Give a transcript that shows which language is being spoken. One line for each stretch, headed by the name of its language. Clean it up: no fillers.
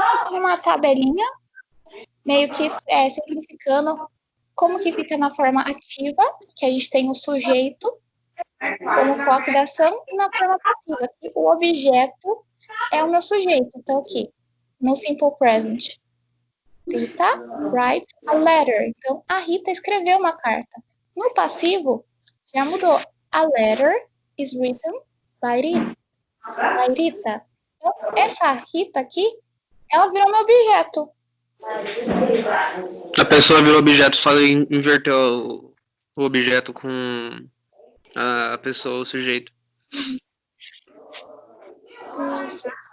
Portuguese: Uma tabelinha, meio que simplificando como que fica na forma ativa, que a gente tem o sujeito como foco da ação, e na forma passiva, que o objeto é o meu sujeito. Então, aqui, no
English: simple present, Rita writes a letter.
Portuguese: Então, a Rita escreveu uma carta. No passivo, já mudou.
English: A letter is written by Rita.
Portuguese: Então, essa Rita aqui, ela virou meu objeto. A pessoa virou objeto, só inverteu o objeto com a pessoa, o sujeito. Isso.